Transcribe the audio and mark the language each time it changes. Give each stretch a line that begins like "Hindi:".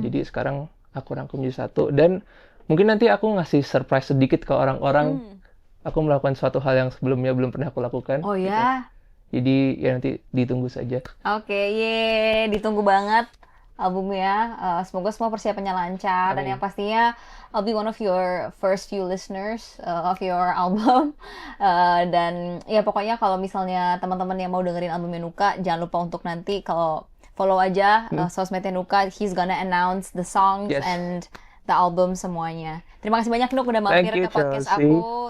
Indonesian: Jadi sekarang aku rangkum jadi satu dan mungkin nanti aku ngasih surprise sedikit ke orang-orang. Aku melakukan suatu hal yang sebelumnya belum pernah aku lakukan. Oh ya? Gitu. Jadi ya nanti ditunggu saja. Ditunggu banget albumnya. Semoga semua persiapannya lancar. Dan yang pastinya
English: I'll be one of your first few listeners of your album.
Indonesian: Dan ya pokoknya kalau misalnya teman-teman yang mau dengerin albumnya Nuka, jangan lupa untuk nanti kalau follow aja sosmednya Nuka.
English: He's gonna announce the songs and the album
Indonesian: semuanya. Terima kasih banyak Nuk udah mampir ke podcast aku.